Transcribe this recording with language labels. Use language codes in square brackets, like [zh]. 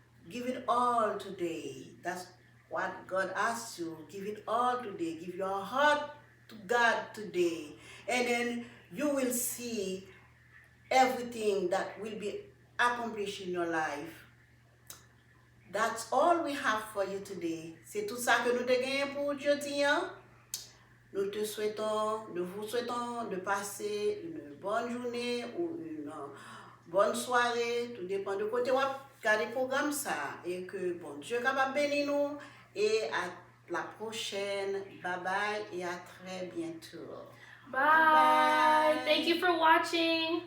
[en] Give it all today. That's what God asks you. Give it all today. Give your heart to God today. And then you will see everything that will be accomplished in your life. That's all we have for you today. [fr] C'est tout ça que nous te gagnons pour aujourd'hui. Nous vous souhaitons de passer une bonne journée ou une bonne soirée. Tout dépend de côté où vous regardez le programme ça. Et que bon Dieu capable bénir nous. Et à la prochaine. Bye bye et à très bientôt. [en] Bye. Thank you for watching.